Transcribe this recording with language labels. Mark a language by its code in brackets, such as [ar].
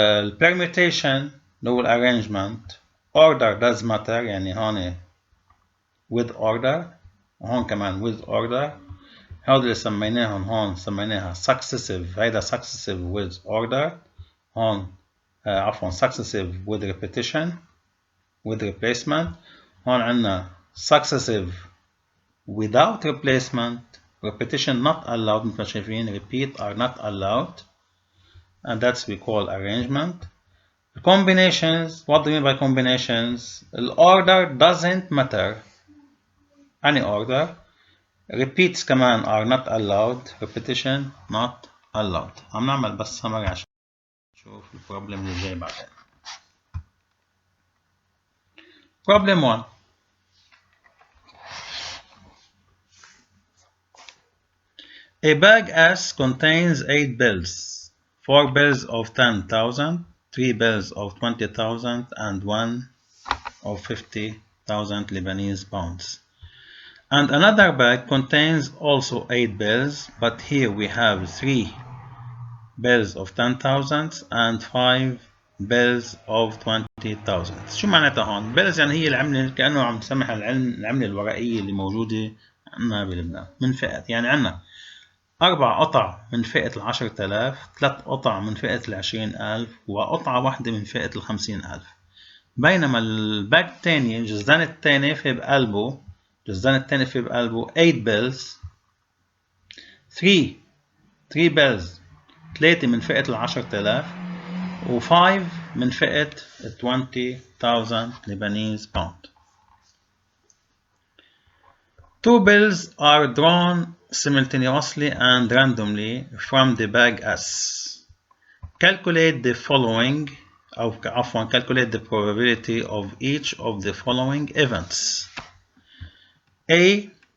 [en] permutation [ar] اللي هو [en] arrangement order does matter [ar] يعني هون [en] with order وهون كمان with order. [ar] هذول اللي سميناهم هون سميناها successive. [en] هيدا successive with order. هون عفوا successive with repetition with replacement. [ar] هون عندنا successive without replacement. [en] Repetition not allowed مثل ما شايفين. Repeat are not allowed. And that's we call arrangement. Combinations. What do we mean by combinations? The order doesn't matter. Any order. Repeats كمان are not allowed. Repetition not allowed. [ar] عم نعمل بس summary عشان نشوف البروبلم اللي جاي بعدين. [en] Problem 1. A bag S contains 8 bills, 4 bills of 10,000, 3 bills of 20,000, and 1 of 50,000 Lebanese pounds. And another bag contains also 8 bills, but here we have 3 bills of 10,000 and 5 bills of 20,000. [ar] شو معناتها هون؟ bills يعني هي العملة، كأنه عم تسمح العملة الورقية اللي موجودة عندنا بلبنان من فئات. يعني عندنا 4 قطع من فئة 10,000، 3 قطع من فئة 20,000، وقطعة واحدة من فئة 50,000. بينما الباج الثاني، الجزدان الثاني في بقلبه 8 bills، 3 bills، 3 من فئة 10,000 و5 من فئة 20,000 Lebanese pound. [en] 2 bills are drawn simultaneously and randomly from the bag S. Calculate the following, calculate the probability of each of the following events. A.